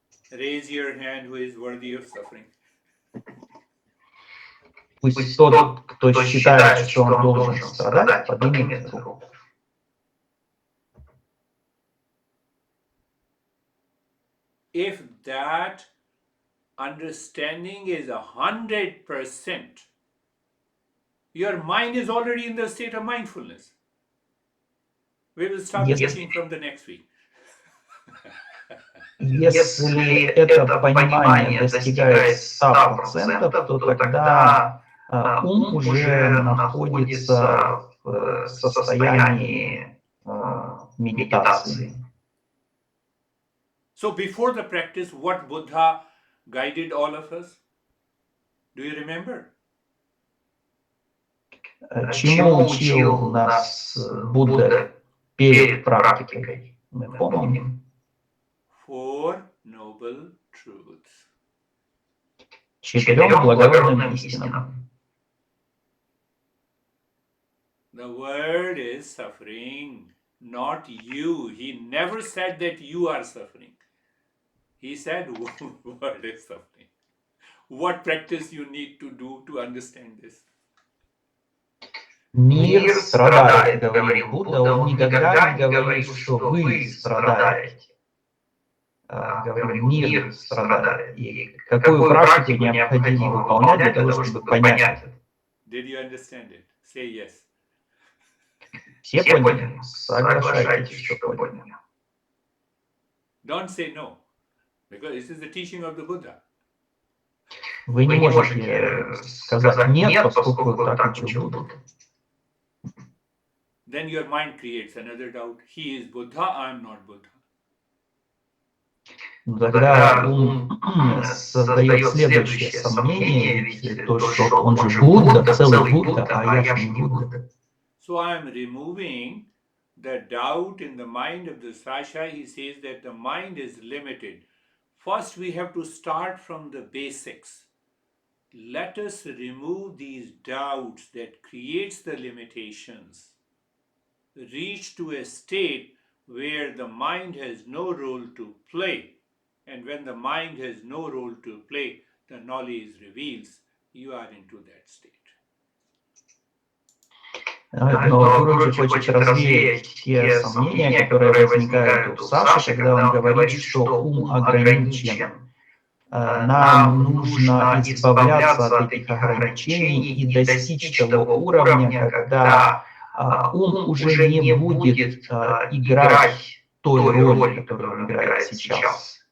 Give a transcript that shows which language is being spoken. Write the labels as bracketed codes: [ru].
[en] Raise your hand who is worthy of suffering. [ru] Пусть тот, кто считает, что он должен страдать, поднимет руку. [en] If that understanding is 100%, your mind is already in the state of mindfulness. We will start teaching from the next week. [ru] Если это понимание достигает 100%, то тогда ум уже находится в состоянии медитации. [en] So before the practice, what Buddha guided all of us? Do you remember? [ru] Чему учил нас Будда перед практикой? Мы помним. [en] Four noble truths. [ru] 4 благородным истинам. [en] The word is suffering, not you. He never said that you are suffering. He said word is suffering. What practice you need to do to understand this? [ru] Мир страдает, говорил Будда. Он никогда не говорит, что вы страдаете. Говорю, мир страдает. И какую практику необходимо выполнять для того, чтобы понять это? [en] Did you understand it? Say yes. [ru] Все поняли? Соглашайтесь, что поняли. [en] Don't say no, because this is the teaching of the Buddha. [ru] Вы не можете сказать нет, поскольку так учил Будда. [en] Then your mind creates another doubt. He is Buddha, I am not Buddha. [ru] Тогда ум создает следующее сомнение, ведь то, что он же Будда, целый Будда, а я же не Будда. [en] So I am removing the doubt in the mind of the Sasha. He says that the mind is limited. First we have to start from the basics. let us remove these doubts that creates the limitations, reach to a state where the mind has no role to play. And when the mind has no role to play, the knowledge reveals you are into that state. [ru] Но Гуруджи хочет развеять те сомнения, которые возникают у Саши, когда он говорит, что ум ограничен. Нам нужно избавляться от этих ограничений и достичь того уровня, когда ум уже не будет играть той роли, которую он играет сейчас.